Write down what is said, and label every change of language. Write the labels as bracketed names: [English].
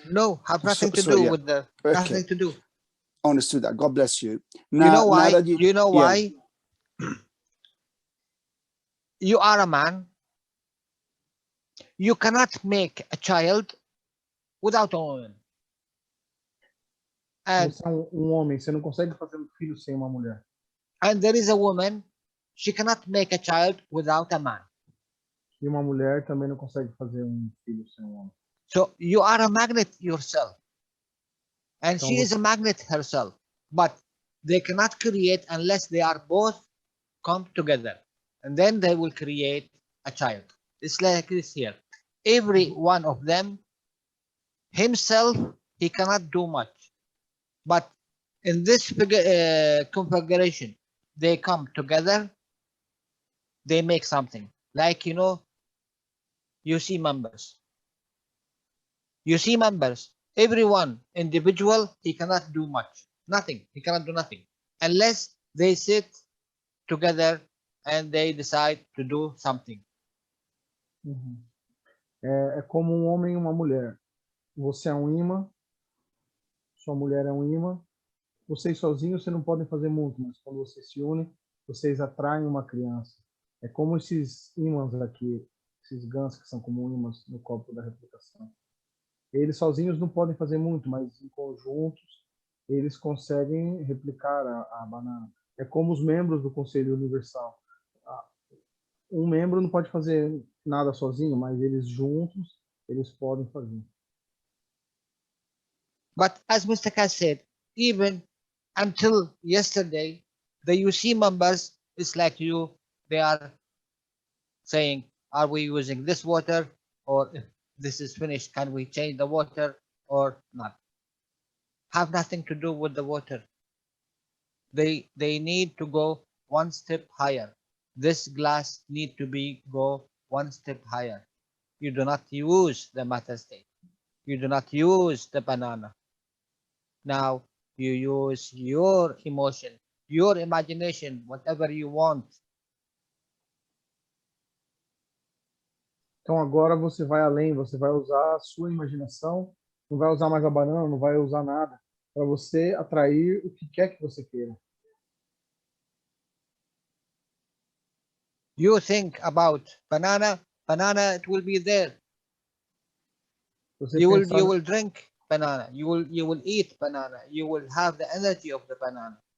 [English] no, have nothing to do with the nothing to do. Understood that. God bless you. Now, you know why? Now you know why? You are a man. You cannot make a child without a woman. And [Portuguese] Você é homem, você não consegue fazer um filho sem uma mulher. [English] And there is a woman, she cannot make a child without a man. [Portuguese] E uma mulher também não consegue fazer um filho sem um homem. [English] So you are a magnet yourself. And she is a magnet herself. But they cannot create unless they are both come together. And then they will create a child. It's like this here. Every one of them, himself, he cannot do much. But in this configuration, they come together, they make something. Like, you see members. You see members. Everyone, individual, he cannot do much. Nothing. He cannot do nothing. Unless they sit together and they decide to do something. Uhum. [Portuguese] É como um homem e uma mulher. Você é um imã, sua mulher é um imã. Vocês sozinhos, vocês não podem fazer muito, mas quando vocês se unem, vocês atraem uma criança. É como esses ímãs aqui, esses GANs que são como ímãs no copo da replicação. Eles sozinhos não podem fazer muito, mas em conjuntos eles conseguem replicar a banana. É como os membros do Conselho Universal. Um membro não pode fazer nada sozinho, mas eles juntos, eles podem fazer. [English] But as Mr. Kass said, even until yesterday, the UC members, it's like they are saying, are we using this water? Or if this is finished, can we change the water or not? Have nothing to do with the water. They need to go one step higher. This glass need to go one step higher. You do not use the matter state. You do not use the banana. Now you use your emotion, your imagination, whatever you want. [Portuguese] Então agora você vai além, você vai usar a sua imaginação, não vai usar mais a banana, não vai usar nada, para você atrair o que quer que você queira. [English] You think about banana, it will be there. You will drink banana, you will eat banana, you will have the energy of the banana.